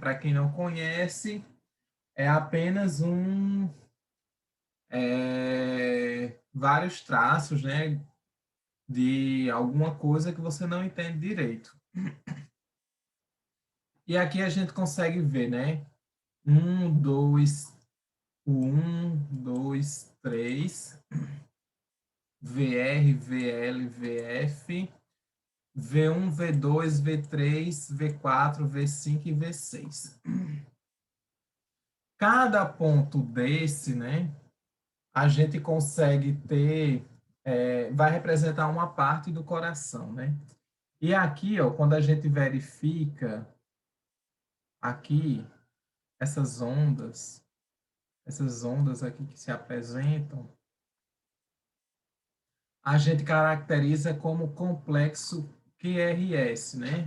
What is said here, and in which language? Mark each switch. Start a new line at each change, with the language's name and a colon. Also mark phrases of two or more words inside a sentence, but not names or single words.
Portuguese: Para quem não conhece, é apenas vários traços, né, de alguma coisa que você não entende direito. E aqui a gente consegue ver, né? Um, dois, três, VR, VL, VF, V1, V2, V3, V4, V5 e V6. Cada ponto desse, né, a gente consegue ter, vai representar uma parte do coração, né? E aqui, ó, quando a gente verifica aqui essas ondas aqui que se apresentam, a gente caracteriza como complexo QRS, né?